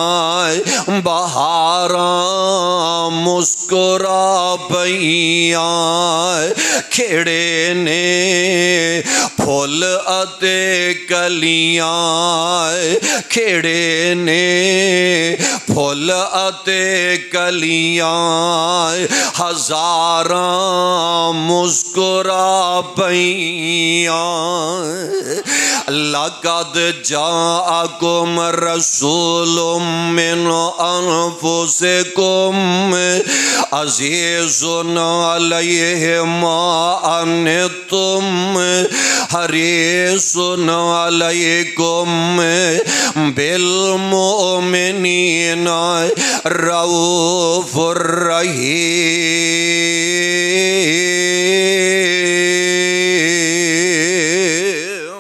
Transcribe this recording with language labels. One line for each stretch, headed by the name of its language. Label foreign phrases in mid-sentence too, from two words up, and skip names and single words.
Punjabi: بہاراں مسکرا پیاں کھڑے نے پھول اتے کلیاں کھڑے نے پھول اتے کلیاں ہزاراں مسکرا پیاں
Arabic: لقد جاءکم رسول من انفسکم عزیز علیہ ما عنتم حریص علیکم بالمؤمنین رؤوف رحیم۔